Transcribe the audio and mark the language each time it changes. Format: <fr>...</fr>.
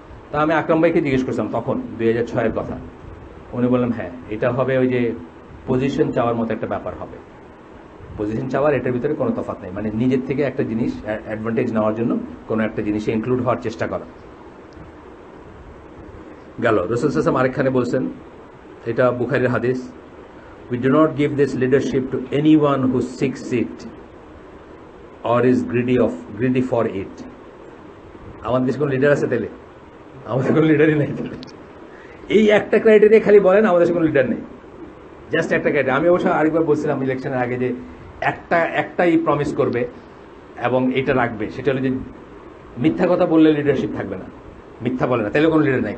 <bn>তা আমি আকরাম ভাইকে জিজ্ঞেস করছিলাম তখন 2006-এর কথা, উনি বললেন হ্যাঁ এটা হবে, ওই যে পজিশন চাওয়ার মতো একটা ব্যাপার হবে। পজিশন চাওয়ার এটার ভিতরে কোনো তফাৎ নেই, মানে নিজের থেকে একটা জিনিস অ্যাডভান্টেজ নেওয়ার জন্য কোনো একটা জিনিসে ইনক্লুড হওয়ার চেষ্টা করা। গেল। রাসূল সাল্লাল্লাহু আলাইহি ওয়াসাল্লাম আরেকখানে বলছেন, এটা বুখারীর হাদিস,</bn> <en>we do not give this leadership to anyone who seeks it or is greedy for it.</en> <bn>আমাদের দেশে কোনো লিডার আছে তাহলে? আমাদের কোনো লিডারই নেই তাহলে। এই একটা ক্রাইটেরিয়া খালি বলেন, আমাদের দেশে কোনো লিডার নেই, জাস্ট একটা ক্রাইটেরিয়া। আমি অবশ্য আরেকবার বলছিলাম ইলেকশনের আগে যে একটাই প্রমিস করবে এবং এটা রাখবে, সেটা হলো যে মিথ্যা কথা বললে লিডারশিপ থাকবে না, মিথ্যা বলে না, তাহলে কোনো লিডার নাই।</bn>